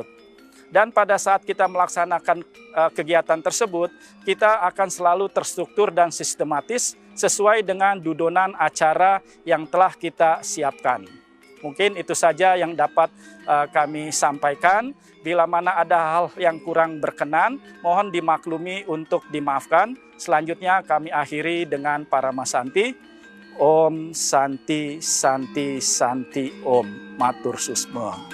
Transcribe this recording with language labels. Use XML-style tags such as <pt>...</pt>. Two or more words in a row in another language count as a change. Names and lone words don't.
<id>Dan pada saat kita melaksanakan kegiatan tersebut, kita akan selalu terstruktur dan sistematis sesuai dengan dudonan acara yang telah kita siapkan. Mungkin itu saja yang dapat kami sampaikan. Bila mana ada hal yang kurang berkenan, mohon dimaklumi untuk dimaafkan. Selanjutnya kami akhiri dengan Paramasanti.</id> <sa>ॐ शान्ति शान्ति शान्ति ॐ.</sa> <ban>Matur susma.</ban>